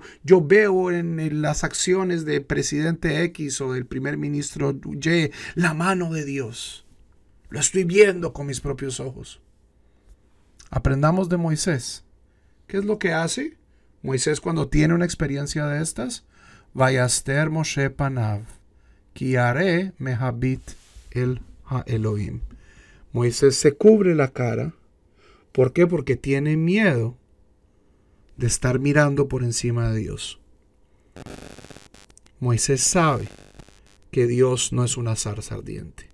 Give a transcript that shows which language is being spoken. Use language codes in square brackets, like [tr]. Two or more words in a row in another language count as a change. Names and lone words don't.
[es] Yo veo en las acciones del presidente X o del primer ministro Y la mano de Dios. Lo estoy viendo con mis propios ojos. Aprendamos de Moisés. ¿Qué es lo que hace Moisés cuando tiene una experiencia de estas? [he] ויסתר משה פניו כי ירא מהביט אל האלוהים. [es] Moisés se cubre la cara. ¿Por qué? Porque tiene miedo de estar mirando por encima de Dios. Moisés sabe que Dios no es una zarza ardiente.